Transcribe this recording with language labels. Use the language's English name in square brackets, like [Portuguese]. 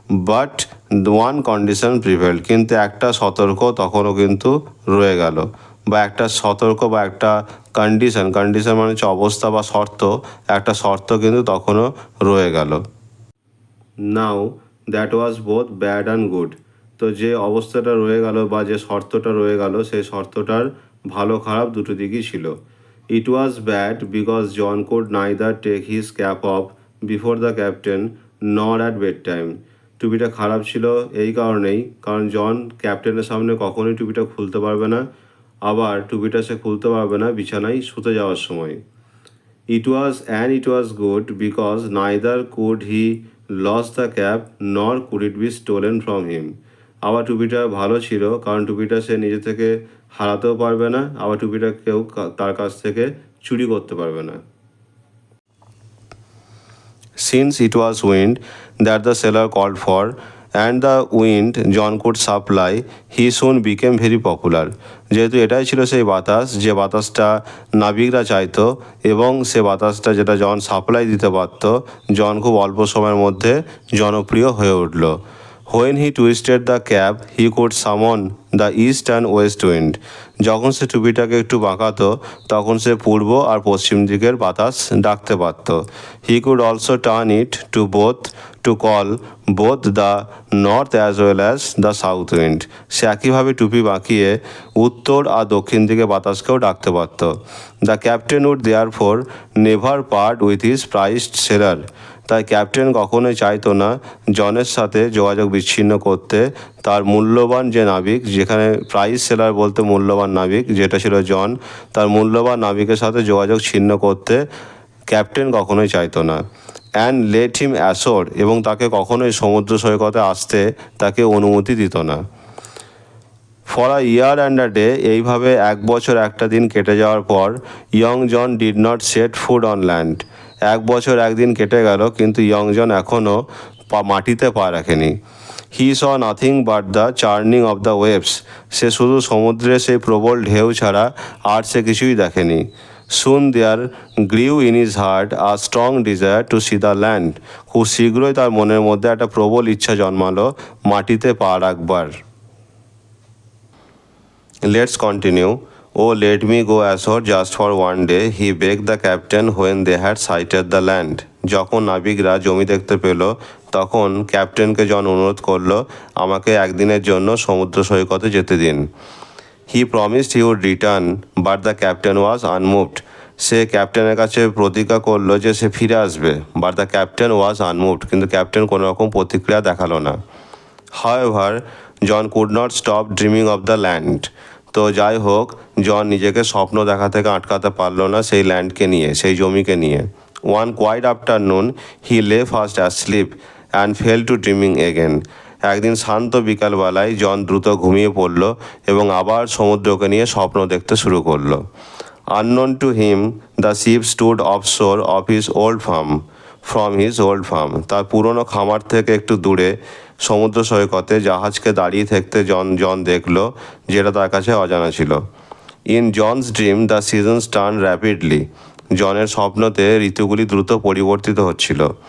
[English] but one condition prevailed, [Bangla] কিন্তু একটা সতর্ক তখনও কিন্তু রয়ে গেল, বা একটা সতর্ক বা একটা কন্ডিশন মানে হচ্ছে অবস্থা বা শর্ত, একটা শর্ত কিন্তু তখনও রয়ে গেল। [English] now that was both bad and good, [Bangla] তো যে অবস্থাটা রয়ে গেল বা যে শর্তটা রয়ে গেল সেই শর্তটার ভালো খারাপ দুটো দিকই ছিল। [English] It was bad because John could neither take his cap off before the captain nor at bedtime. [Bangla] টুপিটা খারাপ ছিল এই কারণেই, কারণ জন ক্যাপ্টেনের সামনে কখনোই টুপিটা খুলতে পারবে না, আবার টুপিটা সে খুলতে পারবে না বিছানায় শুতে যাওয়ার সময়। [English] It was good because neither could he lose the cap nor could it be stolen from him. [Bangla] আবার টুপিটা ভালো ছিল কারণ টুপিটা সে নিজে থেকে হারাতেও পারবে না, আবার টুপিটা কেউ তার কাছ থেকে চুরি করতে পারবে না। [English] Since it was wind that the sailor called for, and the wind John could supply, he soon became very popular. [Bangla] যেহেতু এটাই ছিল সেই বাতাস যে বাতাসটা নাবিকরা চাইতো এবং সে বাতাসটা যেটা জন সাপ্লাই দিতে পারত, জন খুব অল্প সময়ের মধ্যে জনপ্রিয় হয়ে উঠল। [English] When he twisted the cap, he could summon the east and west wind. [Bangla] যখন সে টুপিটাকে একটু বাঁকাতো তখন সে পূর্ব আর পশ্চিম দিকের বাতাস ডাকতে পারত। [English] He could also turn it to call both the north as well as the south wind. [Bangla] সে একইভাবে টুপি বাঁকিয়ে উত্তর আর দক্ষিণ দিকে বাতাসকেও ডাকতে পারত। [English] The captain would therefore never part with his prized sailor. [Bangla] তাই ক্যাপ্টেন কখনোই চাইতো না জনের সাথে যোগাযোগ বিচ্ছিন্ন করতে তার মূল্যবান যে নাবিক, যেখানে প্রাইজ সেলার বলতে মূল্যবান নাবিক যেটা ছিল জন, তার মূল্যবান নাবিকের সাথে যোগাযোগ ছিন্ন করতে ক্যাপ্টেন কখনোই চাইতো না। [English] and let him ashore, [Bangla] এবং তাকে কখনোই সমুদ্র সৈকতে আসতে তাকে অনুমতি দিত না। [English] for a year and a day, [Bangla] এইভাবে এক বছর একটা দিন কেটে যাওয়ার পর [English] Young John did not set foot on land. [Bangla] এক বছর একদিন কেটে গেল কিন্তু ইয়ং জন এখনও মাটিতে পা রাখেনি। [English] He saw nothing but the churning of the waves. [Bangla] সে শুধু সমুদ্রে সেই প্রবল ঢেউ ছাড়া আর সে কিছুই দেখেনি। [English] Soon there grew in his heart a strong desire to see the land. [Bangla] খুব শীঘ্রই তার মনের মধ্যে একটা প্রবল ইচ্ছা জন্মালো মাটিতে পা রাখবার। [English] Let's continue. Oh, let me go ashore just for one day, he begged the captain when they had sighted the land. [Bangla] যখন নাবিকরা জমি দেখতে পেল তখন ক্যাপ্টেনকে জন অনুরোধ করল আমাকে একদিনের জন্য সমুদ্র সৈকতে যেতে দিন। [English] He promised he would return, but the captain was unmoved. [Bangla] সে ক্যাপ্টেনের কাছে প্রতিজ্ঞা করলো যে সে ফিরে আসবে, [English] but the captain was unmoved. [Bangla] কিন্তু ক্যাপ্টেন কোনো রকম প্রতিক্রিয়া দেখালো না। [English] However, John could not stop dreaming of the land. [Bangla] তো যাই হোক, জন নিজেকে স্বপ্ন দেখা থেকে আটকাতে পারল না সেই ল্যান্ডকে নিয়ে, সেই জমিকে নিয়ে। [English] One quiet afternoon, he lay fast asleep and fell to dreaming again. [Bangla] একদিন শান্ত বিকালবেলায় জন দ্রুত ঘুমিয়ে পড়ল এবং আবার সমুদ্রকে নিয়ে স্বপ্ন দেখতে শুরু করলো। [English] Unknown to him, the ship stood offshore of his old farm. From his old farm, [Bangla] তার পুরনো খামার থেকে একটু দূরে সমুদ্র সৈকতে জাহাজকে দাঁড়িয়ে থাকতে জন দেখল, যেটা তার কাছে অজানা ছিল। [English] In John's dream the seasons turn rapidly. [Bangla] জনের স্বপ্নতে ঋতুগুলি দ্রুত পরিবর্তিত হচ্ছিল।